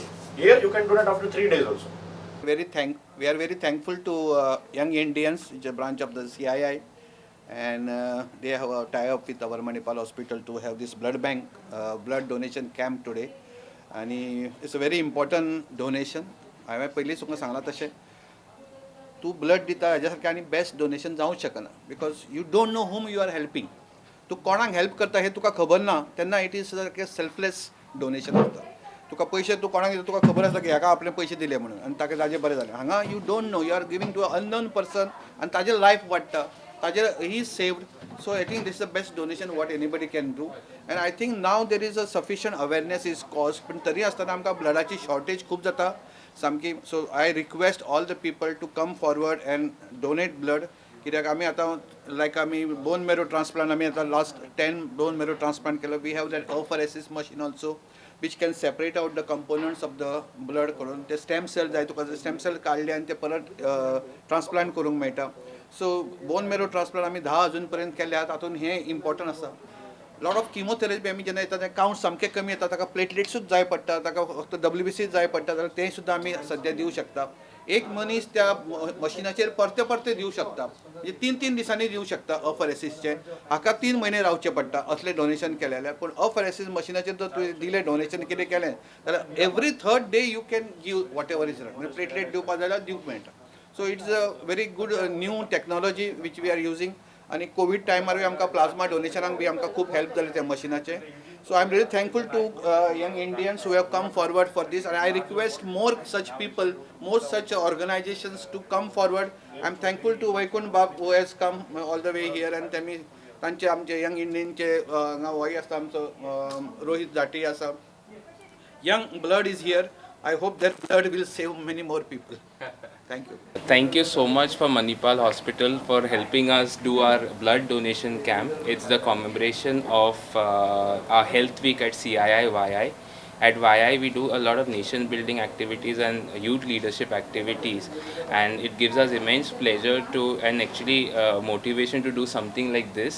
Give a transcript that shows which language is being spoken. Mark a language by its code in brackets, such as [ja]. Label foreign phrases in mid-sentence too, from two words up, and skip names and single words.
[en] Here you can donate after 3 days also. We are very thankful to Young Indians, which is a branch of the CII, and they have a tie-up with our Manipal hospital to have this blood bank, blood donation camp today. And it's a very important donation. [kok] हांवें पयलीं तुमकां सांगलां तशें, तूं ब्लड दिता हेज्या सारकें आनी [en] best donation [kok] जावंक शकना, [en] because you don't know whom you are helping. [kok] तूं कोणाक हेल्प करता हें तुका खबर ना तेन्ना [en] it is [kok] सारकें [en] selfless donation [kok] जाता. तुका पयशे तूं कोणाक दिता तुका खबर आसता की हाका आपले पयशे दिले म्हणून आनी ताका ताजें बरें जालें. [en] हांगा you don't know, you are giving to a unknown person [kok] आनी ताजें लायफ वाडटा, ताजें [en] he is saved. So I think this is the best donation what anybody can do, and I think now there is a sufficient awareness is caused. [kok] पण तरी आसतना आमकां ब्लडाची शॉर्टेज खूब जाता सामकी. [en] So I request all the people to come forward and donate blood. [kok] कित्याक आमी आतां लायक आमी [en] bone marrow transplant [kok] आमी आतां [en] last 10 bone marrow transplant [kok] केलो. [en] we have that apheresis machine also which can separate out the components of the blood [kok] करून ते स्टेम सेल जाय तुका स्टेम सेल काडले आनी ते परत ट्रान्सप्लांट करूंक मेळटा. [en] so bone marrow transplant [kok] आमी 10 अजून पर्यंत केल्या. तातूंत हें इम्पॉर्टंट आसा. [en] lot of chemotherapy [kok] आमी जेन्ना येता तें कावंट सामकें कमी येता, ताका प्लेटलेट्सूच जाय पडटा, ताका फक्त WBC जाय पडटा, जाल्यार तें सुद्दां आमी सद्या दिवं शकता. एक मनीस त्या मशिनाचेर परते परते दिवं शकता, म्हणजे 3-3 दिसांनी दिवं शकता अफरेसिसचे. हाका 3 म्हयने रावचे पडटा असलें डोनेशन केलें जाल्यार. पूण अफरेसिस मशिनाचेर जर तुवें दिलें डोनेशन कितें केलें जाल्यार [en] every 3rd day you can give whatever is right. [kok] म्हणजे प्लेटलेट दिवपा जाल्यार दिवंक मेळटा. [en] so it's a very good new technology which we are using. [kok] आणि कोविड टायमारूय आमकां प्लाझ्मा डोनेशनाक बी आमकां खूब हेल्प जालें त्या मशिनाचें. [en] So I'm really thankful to young Indians who have come forward for this, and I request more such people, more such organizations to come forward. I'm thankful to Vaikund Bab who has come all the way here, and [kok] तांचे आमचे यंग इंडियनचे हांगा होय आसा आमचो रोहित जाटी आसा. [en] Young blood is here. I hope that blood will save many more people. Thank you. Thank you so much for Manipal Hospital for helping us do our blood donation camp. It's the commemoration of our health week at CII-YI. At YI we do a lot of nation building activities and youth leadership activities, and it gives us immense pleasure to and actually motivation to do something like this.